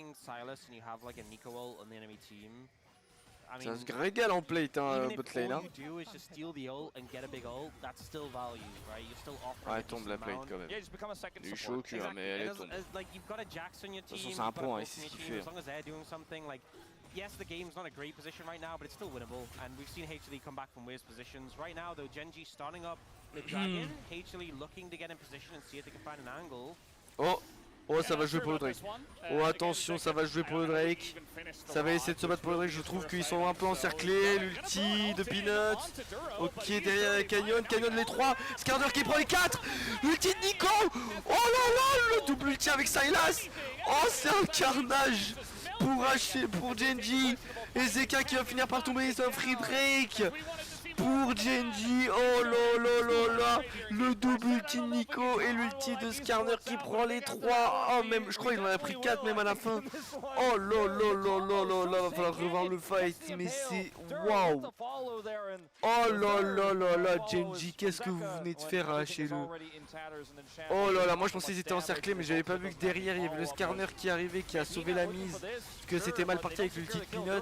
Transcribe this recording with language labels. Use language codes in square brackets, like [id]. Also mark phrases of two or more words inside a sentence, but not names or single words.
[fr] Ça se régale en plate hein, botlane hein. Ouais, tombe la plate quand même. Il est chaud au cul hein, mais elle est tombée. De toute façon c'est un point, il sait ce qu'il fait. [en] Yes, the game's not a great position right now, but it's still winnable. And we've seen HLE come back from worse positions. Right now, though, GENG starting up the dragon. HLE looking to get in position and see if they can find an angle. [fr] Oh, ça va jouer pour le Drake. Oh, attention, ça va jouer pour le Drake. Ça va essayer de se battre pour le Drake. Je trouve qu'ils sont un peu encerclés. L'ulti de Peanut. Ok, derrière Canyon. Canyon les 3. Skarner qui prend les 4. L'ulti de Nico. Oh là là, le double ulti avec Silas. Oh, c'est un carnage pour GENG. Et Zeka qui va finir par tomber. C'est un free Drake. Pour GENG, oh là là là là, le double ulti de Nico et l'ulti de Skarner qui prend les 3. Oh même, je crois qu'il en a pris 4 même à la fin. Oh là là là là là là, va falloir revoir le fight, mais c'est waouh. Oh là là là là, GENG, qu'est-ce que vous venez de faire à HLE? Oh là là, moi je pensais qu'ils étaient encerclés, mais j'avais pas vu que derrière il y avait le Skarner qui arrivait, qui a sauvé la mise, parce que c'était mal parti avec l'ulti de Peanut.